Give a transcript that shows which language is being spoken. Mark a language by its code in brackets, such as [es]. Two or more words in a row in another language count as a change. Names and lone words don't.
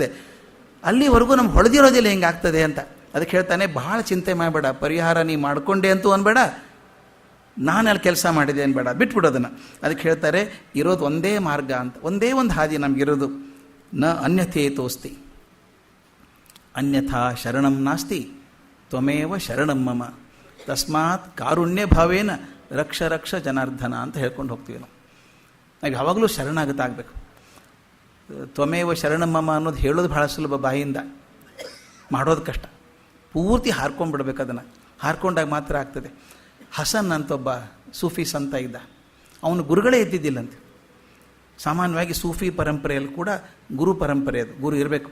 [kn] ಅಲ್ಲಿವರೆಗೂ ನಮ್ಗೆ ಹೊಳೆದಿರೋದಿಲ್ಲ ಹೆಂಗೆ ಆಗ್ತದೆ ಅಂತ. ಅದಕ್ಕೆ ಹೇಳ್ತಾನೆ, ಬಹಳ ಚಿಂತೆ ಮಾಡಬೇಡ, ಪರಿಹಾರ ನೀ ಮಾಡಿಕೊಂಡೆ ಅಂತೂ ಅನ್ಬೇಡ, ನಾನು ಅಲ್ಲಿ ಕೆಲಸ ಮಾಡಿದೆ ಅನ್ಬೇಡ, ಬಿಟ್ಬಿಡೋದನ್ನು. ಅದಕ್ಕೆ ಹೇಳ್ತಾರೆ, ಇರೋದು ಒಂದೇ ಮಾರ್ಗ ಅಂತ, ಒಂದೇ ಒಂದು ಹಾದಿ ನಮಗಿರೋದು. [sa] ನ ಅನ್ಯಥೇತೋಸ್ತಿ ಅನ್ಯಥಾ ಶರಣಂ ನಾಸ್ತಿ ತ್ವಮೇವ ಶರಣಂ ಮಮ ತಸ್ಮಾತ್ ಕಾರುಣ್ಯ ಭಾವೇನ ರಕ್ಷ ಜನಾರ್ದನ [kn] ಅಂತ ಹೇಳ್ಕೊಂಡು ಹೋಗ್ತೀವಿ ನಾವು. ಯಾವಾಗಲೂ ಶರಣಾಗತಾಗಬೇಕು. [sa] ತ್ವಮೇವ ಶರಣಂ ಮಮ [kn] ಅನ್ನೋದು ಹೇಳೋದು ಭಾಳ ಸುಲಭ, ಬಾಯಿಂದ ಮಾಡೋದು ಕಷ್ಟ. ಪೂರ್ತಿ ಹಾರ್ಕೊಂಡ್ಬಿಡ್ಬೇಕು, ಅದನ್ನು ಹಾರ್ಕೊಂಡಾಗ ಮಾತ್ರ ಆಗ್ತದೆ. ಹಸನ್ ಅಂತ ಒಬ್ಬ ಸೂಫಿ ಸಂತ ಇದ್ದ, ಅವನು ಗುರುಗಳೇ ಇದ್ದಿದ್ದಿಲ್ಲಂತೆ. ಸಾಮಾನ್ಯವಾಗಿ ಸೂಫಿ ಪರಂಪರೆಯಲ್ಲಿ ಕೂಡ ಗುರು ಪರಂಪರೆ, ಅದು ಗುರು ಇರಬೇಕು.